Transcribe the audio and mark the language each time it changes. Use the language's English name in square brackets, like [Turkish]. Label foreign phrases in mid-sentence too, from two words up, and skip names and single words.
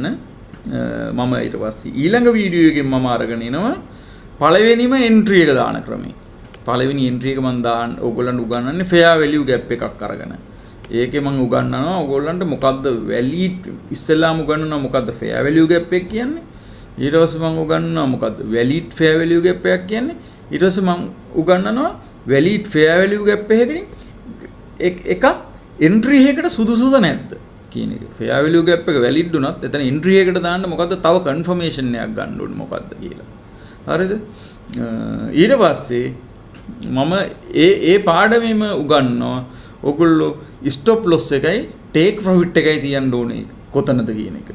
[Sinhala] මම ඊට පස්සේ ඊළඟ වීඩියෝ එකෙන් මම අරගෙන එනවා පළවෙනිම entry එක දාන ක්‍රමය. පළවෙනි entry එක මම දාන්න ඕගොල්ලන්ට උගන්වන්නේ [English] fair value gap [Sinhala] එකක් අරගෙන. ඒකේ මම උගන්වනවා ඕගොල්ලන්ට මොකද්ද valid ඉස්සෙල්ලාම උගන්වනවා මොකද්ද [English] fair value gap [Sinhala] එක කියන්නේ. ඊට පස්සේ මම උගන්වනවා මොකද්ද [English] valid fair value gap [Sinhala] එකක් කියන්නේ. ඊට පස්සේ මම උගන්වනවා [English] valid fair value gap [Sinhala] එකකින් එකක් entry එකකට සුදුසුද නැද්ද කියන එක. [English] fair value gap [Sinhala] එක valid උනත් එතන entry එකට දාන්න මොකද්ද තව confirmation එකක් ගන්න ඕනේ මොකද්ද කියලා. හරිද? ඊට පස්සේ මම ඒ පාඩමෙම උගන්වනවා ඔයගොල්ලෝ [English] stop loss [Sinhala] එකයි [English] take profit [Sinhala] එකයි තියන්න ඕනේ කොතනද කියන එක.